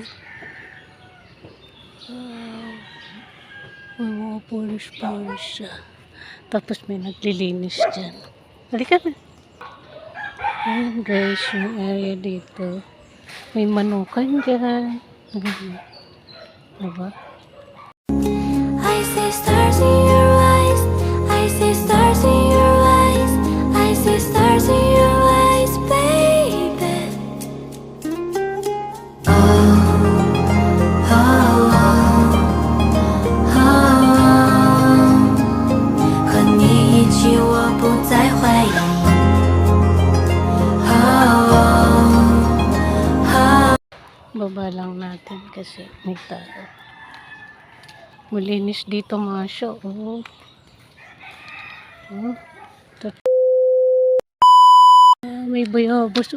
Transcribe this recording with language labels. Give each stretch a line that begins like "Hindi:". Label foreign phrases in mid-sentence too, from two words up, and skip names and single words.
Filipino: May mga polish. Tapos may naglilinis dyan. Halika na. Ayan guys, yung area dito. May manukan dyan. Diba?
English: I see stars in your eyes. I see stars in your eyes. I see stars in your eyes, baby.
Chinese: 和你一起，我不再怀疑。
Filipino: Baba lang natin kasi may tao. Malinis dito mga show. May bayabas.